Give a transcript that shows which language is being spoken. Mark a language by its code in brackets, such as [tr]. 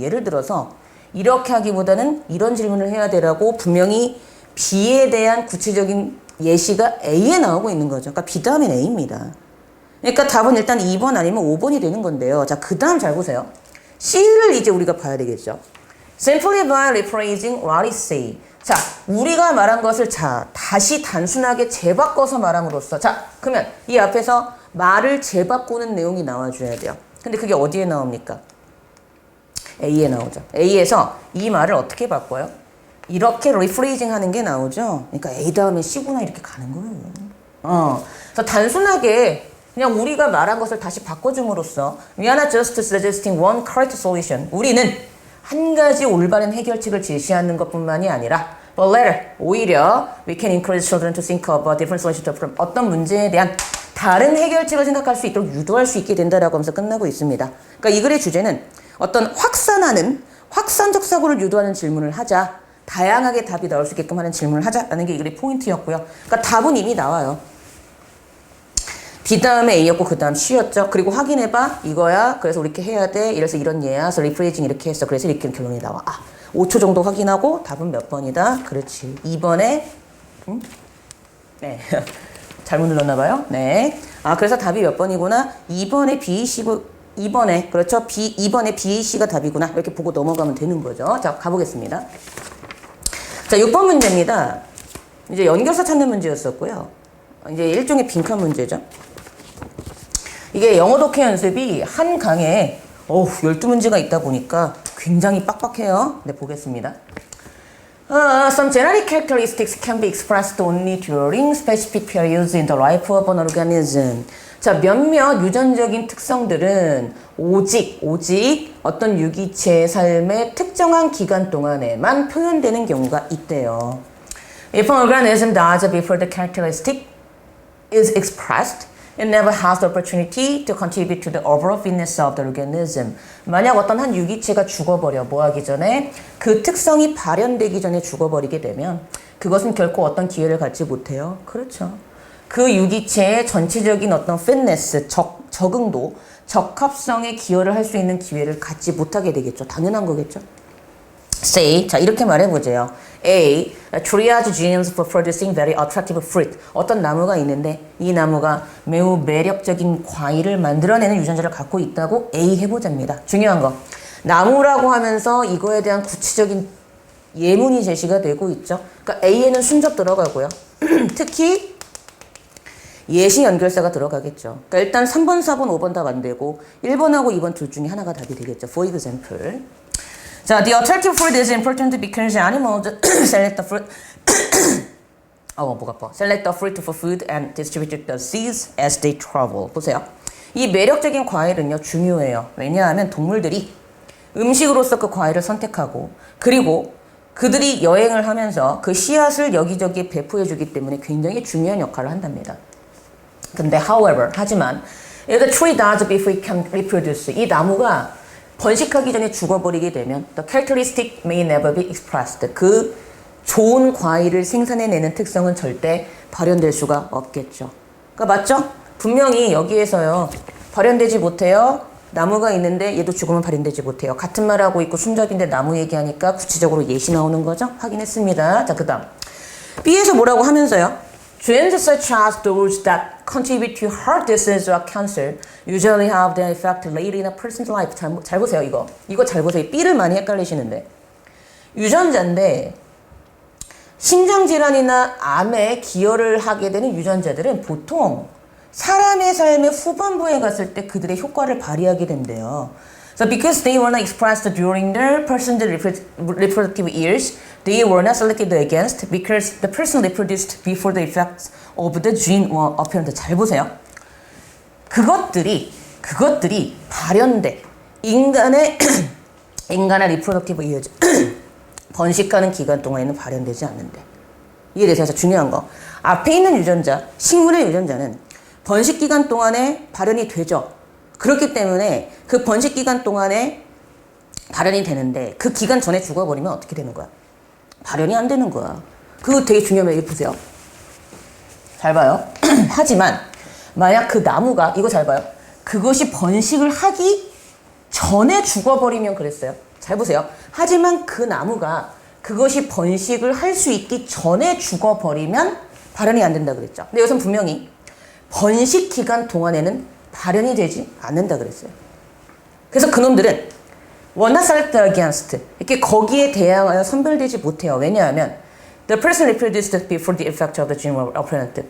[ko] 예를 들어서 이렇게 하기보다는 이런 질문을 해야 되라고 분명히 B에 대한 구체적인 예시가 A에 나오고 있는 거죠. 그러니까 B 다음엔 A입니다. 그러니까 답은 일단 2번 아니면 5번이 되는 건데요. 자, 그 다음 잘 보세요. C를 이제 우리가 봐야 되겠죠. [en] Simply by rephrasing what is say. [ko] 자, 우리가 말한 것을 다시 단순하게 재바꿔서 말함으로써 자, 그러면 이 앞에서 말을 재바꾸는 내용이 나와줘야 돼요. 근데 그게 어디에 나옵니까? A에 나오죠. A에서 이 말을 어떻게 바꿔요? 이렇게 rephrasing 하는 게 나오죠. 그러니까 A 다음에 C구나 이렇게 가는 거예요. 그래서 단순하게 그냥 우리가 말한 것을 다시 바꿔줌으로써 [en] We are not just suggesting one correct solution. [ko] 우리는 한 가지 올바른 해결책을 제시하는 것뿐만이 아니라 [en] but later, [ko] 오히려 [en] we can encourage children to think about different solutions to problem. [ko] 어떤 문제에 대한 다른 해결책을 생각할 수 있도록 유도할 수 있게 된다라고 하면서 끝나고 있습니다. 그러니까 이 글의 주제는 어떤 확산적 사고를 유도하는 질문을 하자. 다양하게 답이 나올 수 있게끔 하는 질문을 하자라는 게 이 글의 포인트였고요. 그러니까 답은 이미 나와요. B 다음에 A였고 그 다음 C였죠. 그리고 확인해봐. 이거야. 그래서 우리 이렇게 해야 돼. 이래서 이런 예야. 그래서 리프레이징 이렇게 했어. 그래서 이렇게 결론이 나와. 5초 정도 확인하고 답은 몇 번이다? 그렇지. 2번에 네. 잘못 눌렀나 봐요. 네. 그래서 답이 몇 번이구나? 2번에 BAC 2번에 그렇죠. 2번에 BAC가 답이구나. 이렇게 보고 넘어가면 되는 거죠. 자, 가보겠습니다. 자, 6번 문제입니다. 이제 연결사 찾는 문제였었고요. 이제 일종의 빈칸 문제죠. 이게 영어 독해 연습이 한 강에 12문제가 있다 보니까 굉장히 빡빡해요. 네, 보겠습니다. [en] Some genetic characteristics can be expressed only during specific periods in the life of an organism. [ko] 자, 몇몇 유전적인 특성들은 오직 어떤 유기체의 삶의 특정한 기간 동안에만 표현되는 경우가 있대요. [en] If an organism dies before the characteristic is expressed, it never has the opportunity to contribute to the overall fitness of the organism. [ko] 만약 어떤 한 유기체가 죽어버려, 뭐 하기 전에? 그 특성이 발현되기 전에 죽어버리게 되면 그것은 결코 어떤 기회를 갖지 못해요. 그렇죠. 그 유기체의 전체적인 어떤 fitness, 적응도, 적합성에 기여를 할 수 있는 기회를 갖지 못하게 되겠죠. 당연한 거겠죠. Say, 자, 이렇게 말해보세요. [en] A, triage genes for producing very attractive fruit. [ko] 어떤 나무가 있는데 이 나무가 매우 매력적인 과일을 만들어내는 유전자를 갖고 있다고 A 해보자입니다. 중요한 거. 나무라고 하면서 이거에 대한 구체적인 예문이 제시가 되고 있죠. 그러니까 A에는 순접 들어가고요. 특히 예시 연결사가 들어가겠죠. 그러니까 일단 3번, 4번, 5번 답 안 되고 1번하고 2번 둘 중에 하나가 답이 되겠죠. [en] For example. 자, the attractive fruit is important because animals select the fruit. [ko] 목 아파. [en] Select the fruit for food and distribute the seeds as they travel. [ko] 보세요. 이 매력적인 과일은요, 중요해요. 왜냐하면 동물들이 음식으로서 그 과일을 선택하고 그리고 그들이 여행을 하면서 그 씨앗을 여기저기에 배포해주기 때문에 굉장히 중요한 역할을 한답니다. 근데 하지만 [en] if the tree dies before it can reproduce, [ko] 이 나무가 번식하기 전에 죽어버리게 되면 [en] the characteristic may never be expressed. [ko] 그 좋은 과일을 생산해내는 특성은 절대 발현될 수가 없겠죠. 그러니까 맞죠? 분명히 여기에서요. 발현되지 못해요. 나무가 있는데 얘도 죽으면 발현되지 못해요. 같은 말하고 있고 순접인데 나무 얘기하니까 구체적으로 예시 나오는 거죠. 확인했습니다. 자, 그 다음 B에서 뭐라고 하면서요. [en] Genes such as those that contribute to heart disease or cancer usually have their effect later in a person's life. [ko] 잘 보세요, 이거. 이거 잘 보세요. B를 많이 헷갈리시는데. 유전자인데 심장질환이나 암에 기여를 하게 되는 유전자들은 보통 사람의 삶의 후반부에 갔을 때 그들의 효과를 발휘하게 된대요. [en] So because they were not expressed during their person's reproductive years, they were not selected against because the person reproduced before the effects of the gene were apparent. [ko] 잘 보세요. 그것들이 발현돼. 인간의 [en] reproductive years. [ko] 번식하는 기간 동안에는 발현되지 않는데. 이에 대해서 중요한 거. 앞에 있는 유전자, 식물의 유전자는 번식 기간 동안에 발현이 되죠. 그렇기 때문에 그 번식 기간 동안에 발현이 되는데 그 기간 전에 죽어버리면 어떻게 되는 거야? 발현이 안 되는 거야. 그거 되게 중요해요. 보세요. 잘 봐요. 하지만 만약 그 나무가 이거 잘 봐요. 그것이 번식을 하기 전에 죽어버리면 그랬어요. 잘 보세요. 하지만 그 나무가 그것이 번식을 할 수 있기 전에 죽어버리면 발현이 안 된다 그랬죠. 근데 여기서 분명히 번식 기간 동안에는 발현이 되지 않는다 그랬어요. 그래서 그놈들은 [en] were not selected against [ko] 이렇게 거기에 대항하여 선별되지 못해요. 왜냐하면 [en] the person reproduced before the effect of the gene were apparent.